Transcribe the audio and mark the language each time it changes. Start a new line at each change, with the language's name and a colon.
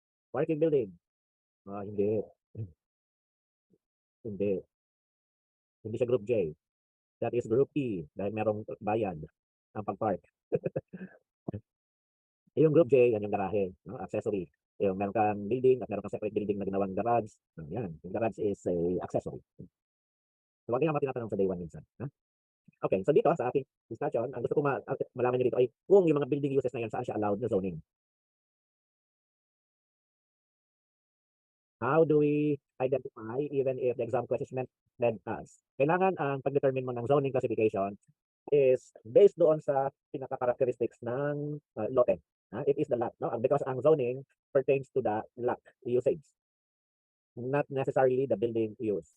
Filipino: Parking building. Hindi. Hindi. Hindi siya group J.
English: That is group E dahil merong bayad ang pag-park.
Filipino: Yung group J, yan yung garahe, accessory. Yung meron kang building at meron kang separate building na ginawang garage. Yan, yung garage is a accessory. So, wag nga tinatanong sa day 1 minsan. Okay, so dito sa ating discussion, ang gusto ko malaman nyo dito ay kung yung mga building uses na yan, saan siya allowed na zoning.
English: How do we identify even if the exam question meant us?
Filipino: Kailangan ang pag-determine mo ng zoning classification is based doon sa pinaka-characteristics ng lote.
English: It is the lot, no? Because ang zoning pertains to the lot usage, not necessarily the building use.